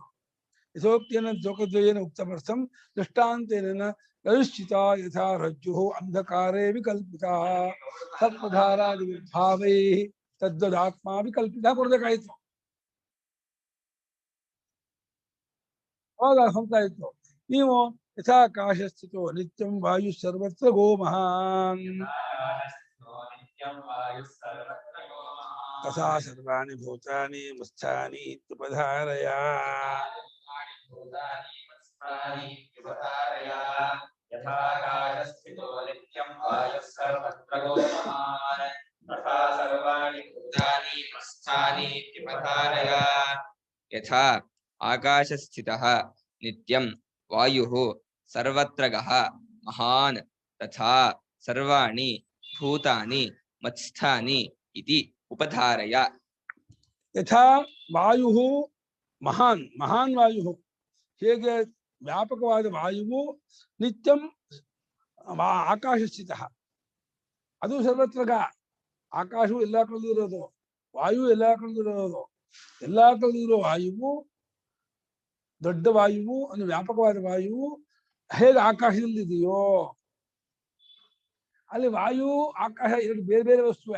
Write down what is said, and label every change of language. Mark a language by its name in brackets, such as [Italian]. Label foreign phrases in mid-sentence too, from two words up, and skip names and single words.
[Sanskrit] ಯಥೋಕ್ತೇನ ಲೋಕದ್ವಯೇನ ಉಕ್ತಮರ್ಥಂ ದೃಷ್ಟಾಂತೇನ ರಜುಶ್ಚಿತ ಯಥಾ ರಜ್ಜು ಅಂಧಕಾರೇ ವಿಕಲ್ಪಿತ ಸರ್ಪಧಾರಾದಿ ವಿಭಾವೈ ತದ್ವದಾತ್ಮ ವಿಕಲ್ಪಿತ ಕೊಡ್ಬೇಕಾಯ್ತು. [Kannada] ಅವಾಗ ಹೊಂತಾ ಇತ್ತು. [Sanskrit] ನೀವು ಯಥಾಕಾಶ ಸ್ಥಿತೋ ನಿತ್ಯಂ ವಾಯು ಸರ್ವತ್ರ ಗೋ ಮಹಾನ್ ತಥಾ ಸರ್ವಾಣಿ ಭೂತಾನಿ ಮಸ್ಥಾನಿ ಇತ್ಯುಪಧಾರಯ. ಯಥಾ ಆಕಾಶಸ್ಥಿತಃ ನಿತ್ಯಂ ವಾಯುಃ ಸರ್ವತ್ರ ಗಃ ಮಹಾನ್ ತಥಾ ಸರ್ವಾಣಿ ಭೂತಾನಿ ಮತ್ಸ್ಥಾನಿ ಇತಿ ಉಪಧಾರಯ. ಯಥಾ ವಾಯು ಮಹಾನ್ ಮಹಾನ್ ವಾಯು, [Kannada] ಹೇಗೆ ವ್ಯಾಪಕವಾದ ವಾಯುವು [Sanskrit] ನಿತ್ಯಂ ಆಕಾಶ ಸ್ಥಿತ, [Kannada] ಅದು ಸರ್ವತ್ರಗ. ಆಕಾಶವು ಎಲ್ಲಾ ಕಡೆದು ಇರೋದು, ವಾಯು ಎಲ್ಲಾ ಕಡೆದು ಇರೋದು. ಎಲ್ಲಾ ಕಡೆದು ಇರೋ ವಾಯುವು, ದೊಡ್ಡ ವಾಯುವು ಅಂದ್ರೆ ವ್ಯಾಪಕವಾದ ವಾಯುವು ಹೇಗೆ ಆಕಾಶದಲ್ಲಿ ಇದೆಯೋ, ಅಲ್ಲಿ ವಾಯು ಆಕಾಶ 2 ಬೇರೆ ಬೇರೆ ವಸ್ತುವೆ.